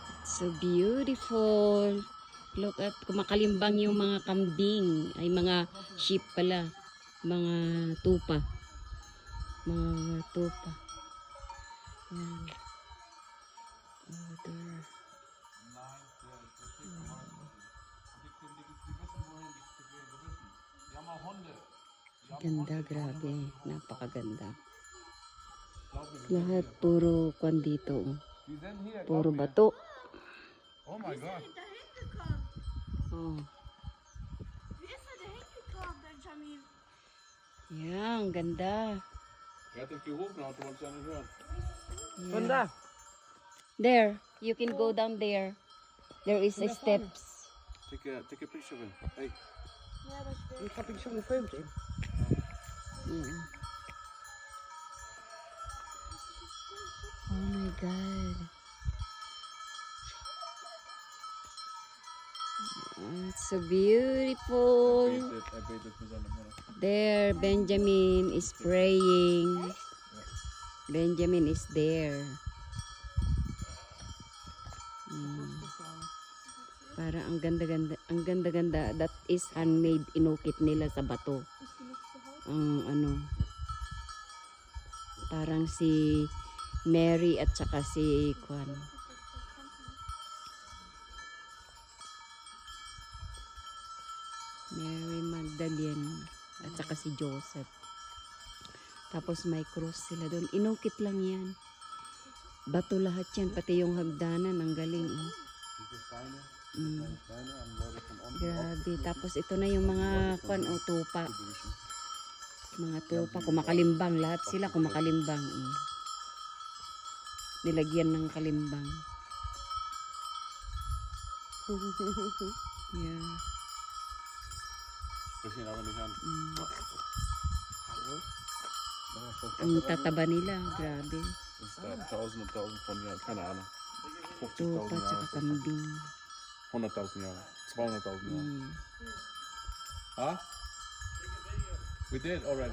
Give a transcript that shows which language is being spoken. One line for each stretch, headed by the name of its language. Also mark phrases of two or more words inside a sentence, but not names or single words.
English: So beautiful. Look at,
Filipino: kumakalimbang yung mga kambing. Ay, mga sheep pala. Mga tupa. Mga tupa. Yan.
English: Oh, there.
Filipino: Ganda, grabe. Napakaganda. Lahat puro kwan dito. Puro bato.
English: Oh my god. Oh.
German: Wie ist denn der hingekommen, Benjamin?
Filipino: Yan, ganda.
German: Wer hat den gerufen? Du wolltest ja nicht hören.
English: Yeah. There, you can go down there. There is a steps. Take a picture of him. Hey.
German: Ja, aber ich will.
Dutch: Ik heb iets gefilmd in.
English: Yeah. Oh my God. Oh, it's so beautiful.
German: Er betet für seine Mutter.
English: There, Benjamin is praying. Benjamin is there.
Filipino: Para ang ganda-ganda.
English: That is handmade,
Filipino: inukit nila sa bato. Ang ano, parang si Mary at saka si Kwan. Mary Magdalene at saka si Joseph. Tapos may cross sila doon. Inukit lang yan. Bato lahat yan. Pati yung hagdanan. Ang galing. Oh. Grabe. Tapos ito na yung mga kwan o tupa. Mga tupa. Kumakalimbang. Lahat sila kumakalimbang. Nilagyan ng kalimbang.
English: Yeah.
German: Sprich ihn aber nicht an.
Filipino: Ang tataba nila. Grabe.
German: Das ist da tausend und tausend von Jahren. Keine Ahnung.
Filipino: Tupa 50.000 tsaka
German: Jahre.
Filipino: kambing.
German: 100.000 Jahre. 200.000 Jahre. Huh?
English: We did already.